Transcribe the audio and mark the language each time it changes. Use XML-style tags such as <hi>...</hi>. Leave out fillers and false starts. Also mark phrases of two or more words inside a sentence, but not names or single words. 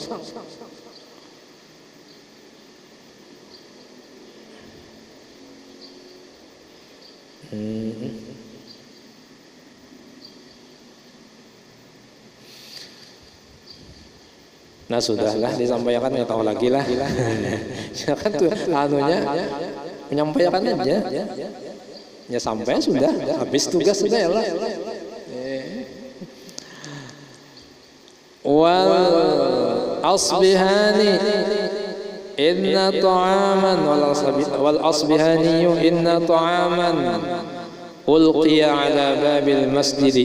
<bjn>Nah, sudahlah disampaikan, nggak tahu lagi lah. Kan tuh anunya menyampaikan aja. Ya sampai sudah, habis tugas sudah ya lah.</bjn> <ar>والأصبهاني إن طعاما والأصبهاني إن طعاما ألقي على باب المسجد</ar>